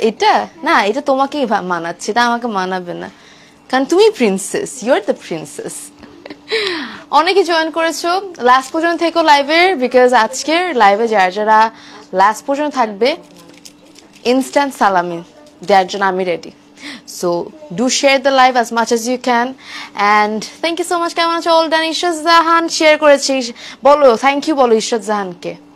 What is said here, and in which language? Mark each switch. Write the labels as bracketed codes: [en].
[bn] এটা না, এটা তোমাকেই মানাচ্ছে, এটা আমাকে মানাবে না, কারণ তুমি princess, [en] You are the princess. [bn] অনেকে জয়েন করেছো, লাস্ট পর্যন্ত থেকো লাইভের, বিকজ আজকের লাইভে যারা লাস্ট পর্যন্ত থাকবে ইনস্ট্যান্ট সালামি দেওয়ার জন্য আমি ready. [en] So do share the live as much as you can and thank you so much. [bn] কেমন আছো? [en] All done. [bn] ইশরাত জাহান শেয়ার করেছি, বলো থ্যাংক ইউ বলো ইশরাত জাহানকে।